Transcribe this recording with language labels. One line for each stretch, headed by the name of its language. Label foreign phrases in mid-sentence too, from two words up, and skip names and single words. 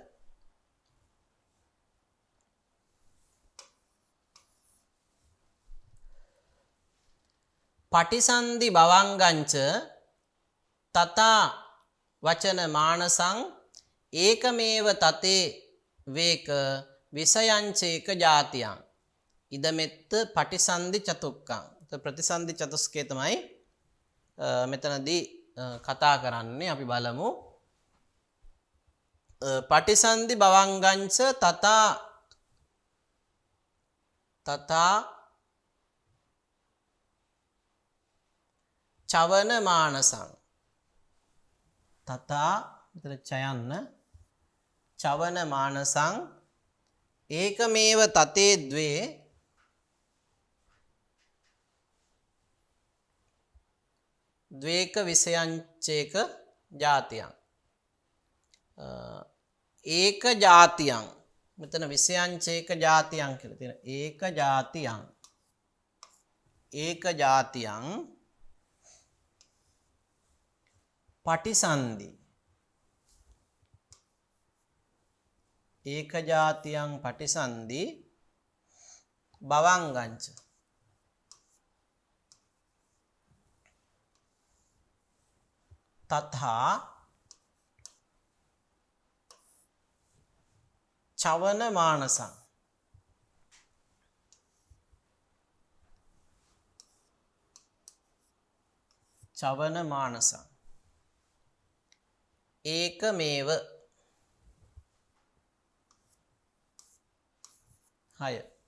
Pali: පටිසන්ධි භවංගංච තථා වචන මානසං ඒකමේව තතේ වේක විසයංචේක ජාතියං ඉදමෙත්ත පටිසන්ධි චතුක්කං.
Sinhala: ප්‍රතිසන්ධි චතුස්කය තමයි මෙතනදී කතා කරන්නේ. අපි බලමු.
Pali: පටිසන්ධි භවංගංච තථා චවන මානසං තථා
Sinhala: මෙතන චයන්න
Pali: චවන මානසං ඒකමේව තතේ ද්වේ ද්වේක විසයංචේක ජාතියං ඒක ජාතියං මෙතන විසයංචේක ජාතියං
Sinhala: කියලා තියෙනවා.
Pali: ඒක ජාතියං පටිසන්ධි ඒක ජාතියං පටිසන්ධි භවංගංච තථා චවන මානසං චවන මානසං ඒකමේව 6